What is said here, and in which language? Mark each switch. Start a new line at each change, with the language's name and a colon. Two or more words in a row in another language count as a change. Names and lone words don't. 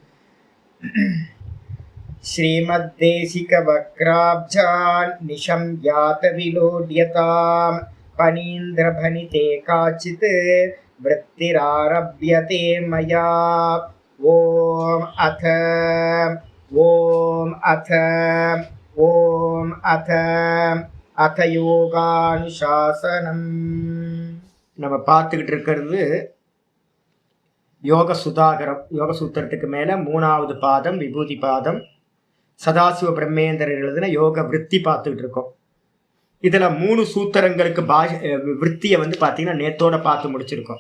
Sanskrit: श्रीमद्देशिकवक्राब्जान् निशम्यातविलोड्यतां पनीन्द्रभनिते काचित् वृत्तिरारभ्यते मया। ॐ अथ யோகானுசாசனம்.
Tamil: நம்ம பார்த்துக்கிட்டு இருக்கிறது யோக சுதாகரம். யோக சூத்திரத்துக்கு மேலே 3வது பாதம் விபூதி பாதம். சதாசிவ பிரம்மேந்திரர் எழுதின யோக விருத்தி பார்த்துக்கிட்டு இருக்கோம். இதில் 3 சூத்திரங்களுக்கு விற்த்தியை பார்த்தீங்கன்னா நேத்தோட பார்த்து முடிச்சிருக்கோம்.